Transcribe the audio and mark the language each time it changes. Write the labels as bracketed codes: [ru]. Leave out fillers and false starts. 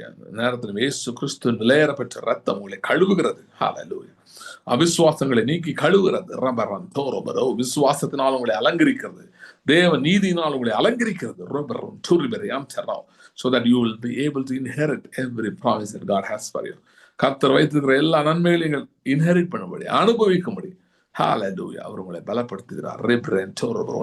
[ta] நேரத்தில் இயேசு கிறிஸ்து நிலையேற பெற்ற ரத்தம் உங்களை கழுவுகிறது. ஹல்லேலூயா. அவிசுவாசங்களை நீக்கி கழுவுகிறது. விசுவாசத்தினால் உங்களை அலங்கரிக்கிறது. தேவ நீதியினால் உங்களை அலங்கரிக்கிறது. [en] So that you will be able to inherit every promise that God has for you. [ta] கர்த்தர் வைத்திருக்கிற எல்லா நன்மைகளையும் இன்ஹெரிட் பண்ணும்படி, அனுபவிக்கும்படி, ஹல்லேலூயா, அவர் உங்களை பலப்படுத்துகிறார்.